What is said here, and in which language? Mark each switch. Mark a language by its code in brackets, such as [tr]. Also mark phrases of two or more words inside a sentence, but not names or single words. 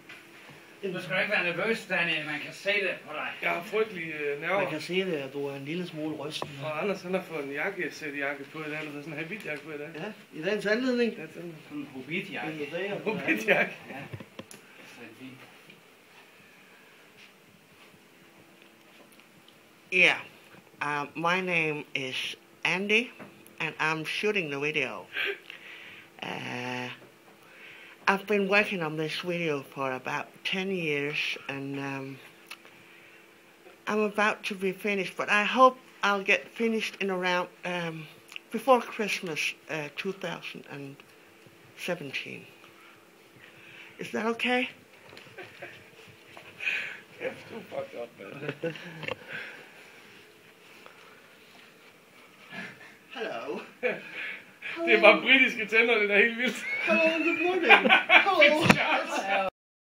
[da] Du skal ikke være nervøs, Daniel. Man kan se det på dig. Jeg har frygtelig nerver. Man kan se det, at du er en lille smule rysten. Og Anders, han har fået en jakke på i dag, eller sådan en habitjakke på i dag. Ja, i dagens anledning. Ja, sådan En hobbitjakke. en habitjakke. Ja. Så er det fint. [en] Yeah, my name is Andy, and I'm shooting the video. I've been working on this video for about 10 years, and I'm about to be finished, but I hope I'll get finished in around before Christmas 2017. Is that okay? [da] Ja, du [en] fucked up, man. Hello. [da] Det er bare britiske tænder, det er helt vildt. [en] Hello, good morning. Hello.